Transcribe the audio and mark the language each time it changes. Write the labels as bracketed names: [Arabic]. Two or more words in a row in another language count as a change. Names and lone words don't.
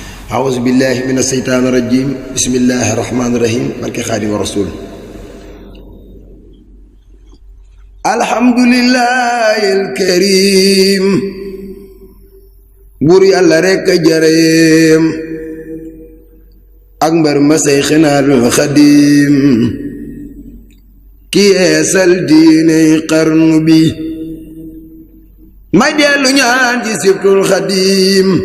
[Arabic] أعوذ بالله من الشيطان الرجيم بسم الله الرحمن الرحيم [Wolof] barke Xaadimu Rasuul [Arabic] الحمد لله الكريم [Wolof] buur yàlla rekk a jareem ak mbar ma Seyxinal Xadim ki yeesal diiney xarnu bi may dellu ñaan ci sibtul Xadim